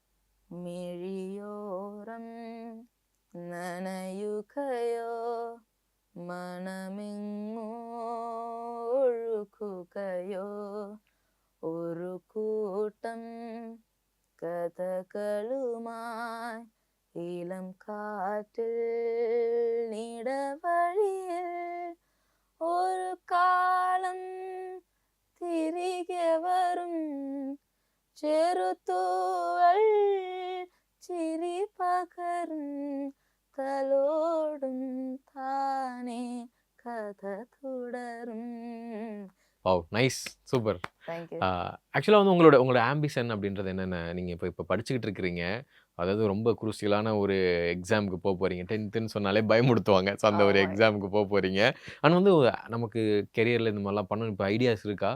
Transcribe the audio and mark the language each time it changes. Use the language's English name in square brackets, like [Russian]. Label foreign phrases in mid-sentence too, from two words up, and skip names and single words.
[Malayalam] മിഴിയോരം നനയുകയോ മനമെങ്ങോ ഒഴുകുകയോ ഒരു കൂട്ടം കഥകളുമായി ഇളം കാറ്റിൽ നിടവഴിയിൽ ഒരു കാലം തിരികെ വരും ചെറുതൂവൽ ചിരി പകരും തലോടും താനേ കഥ തുടരും. [English] Wow! Nice. Super. Thank you. [Tamil] ஆக்சுவலா வந்து உங்களோட ஆம்பிஷன் அப்படின்றது என்னென்ன? நீங்க இப்ப படிச்சுக்கிட்டு இருக்கிறீங்க. அதாவது ரொம்ப குரூசியலான ஒரு எக்ஸாம்க்கு போறீங்க. 10ன்னு சொன்னாலே பயமுடுத்துவாங்க. ஸோ அந்த ஒரு ஆமா. எக்ஸாம்க்கு போறீங்க. ஆனா வந்து நமக்கு கெரியர்ல இந்த மாரிலாம் பண்ணணும் இப்ப ஐடியாஸ் இருக்கா?